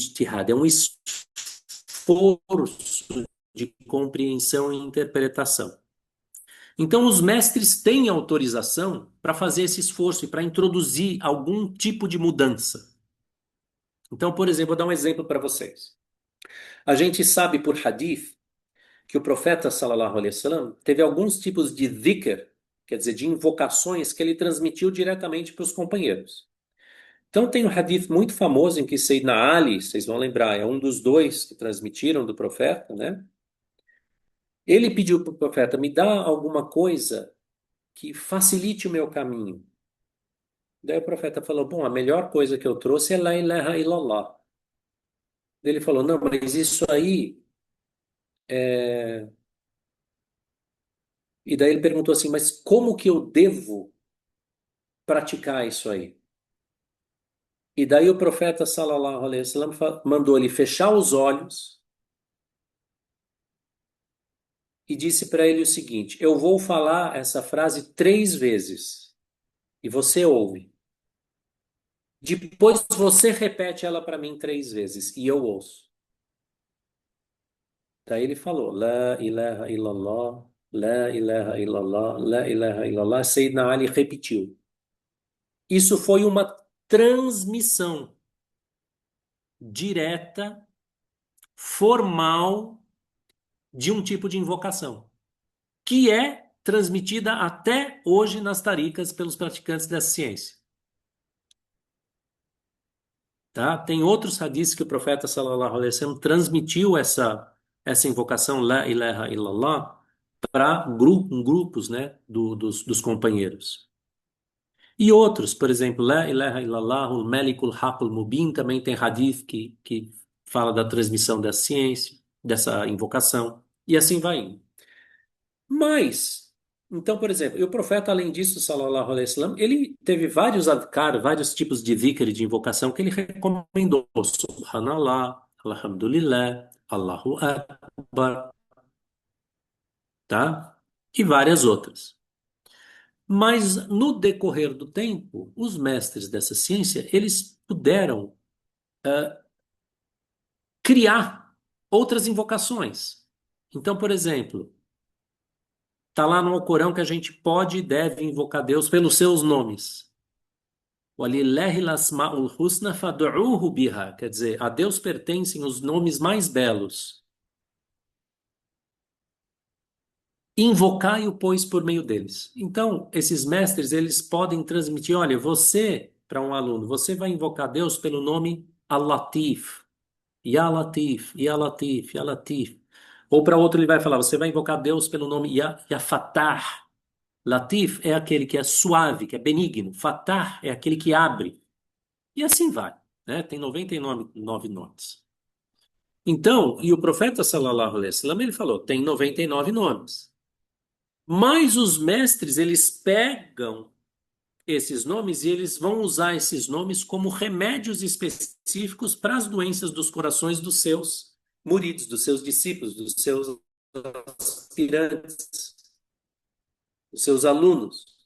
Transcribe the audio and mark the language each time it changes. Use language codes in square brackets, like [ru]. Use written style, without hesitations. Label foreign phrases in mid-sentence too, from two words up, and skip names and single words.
[pt] É um esforço de compreensão e interpretação. Então, os mestres têm autorização para fazer esse esforço e para introduzir algum tipo de mudança. Então, por exemplo, vou dar um exemplo para vocês. A gente sabe por hadith que o profeta, [ar] صلى الله عليه وسلم, [pt] teve alguns tipos de dhikr, quer dizer, de invocações que ele transmitiu diretamente para os companheiros. Então tem um hadith muito famoso em que Sayyidina Ali, vocês vão lembrar, é um dos dois que transmitiram do profeta, né? Ele pediu para o profeta, me dá alguma coisa que facilite o meu caminho. Daí o profeta falou, bom, a melhor coisa que eu trouxe é [ar] لا إله إلا الله. [pt] Ele falou, não, mas isso aí... E daí ele perguntou assim, mas como que eu devo praticar isso aí. E daí o profeta [ar] صلى الله عليه وسلم [pt] mandou ele fechar os olhos e disse para ele o seguinte: eu vou falar essa frase 3 vezes e você ouve. Depois você repete ela para mim 3 vezes e eu ouço. Daí ele falou: [ar] لا إله إلا الله، لا إله إلا الله، لا إله إلا الله. [pt] Sayyidina Ali repetiu. Isso foi uma transmissão direta, formal, de um tipo de invocação, que é transmitida até hoje nas taricas pelos praticantes dessa ciência. Tá? Tem outros hadiths que o profeta [ar] صلى الله عليه وسلم [pt] transmitiu essa invocação [ar] لا إله إلا الله [pt] para grupos, né, dos companheiros. E outros, por exemplo, [ar] لا إله إلا الله الملك الحق المبين, [pt] também tem hadith que fala da transmissão da ciência, dessa invocação, e assim vai indo. Mas, então, por exemplo, e o profeta, além disso, [ar] صلى الله عليه وسلم, [pt] ele teve vários adhkar, vários tipos de dhikr, de invocação, que ele recomendou. [ar] سبحان الله، الحمد لله، الله أكبر, [pt] tá? E várias outras. Mas, no decorrer do tempo, os mestres dessa ciência, eles puderam criar outras invocações. Então, por exemplo, está lá no Alcorão que a gente pode e deve invocar Deus pelos seus nomes. [ar] ولله الأسماء الحسنى فادعوه بها. [pt] Quer dizer, a Deus pertencem os nomes mais belos. Invocai-o, pois, por meio deles. Então, esses mestres, eles podem transmitir, olha, você, para um aluno, você vai invocar Deus pelo nome Al-Latif. [ar] يا لطيف، يا لطيف، يا لطيف. [pt] Ou para outro ele vai falar, você vai invocar Deus pelo nome [ar] يا فتاح. [pt] Latif é aquele que é suave, que é benigno. Fatah é aquele que abre. E assim vai, né? Tem 99 nomes. Então, e o profeta [ar] صلى الله عليه وسلم, [pt] ele falou, tem 99 nomes. Mas os mestres, eles pegam esses nomes e eles vão usar esses nomes como remédios específicos para as doenças dos corações dos seus muridos, dos seus discípulos, dos seus aspirantes, dos seus alunos.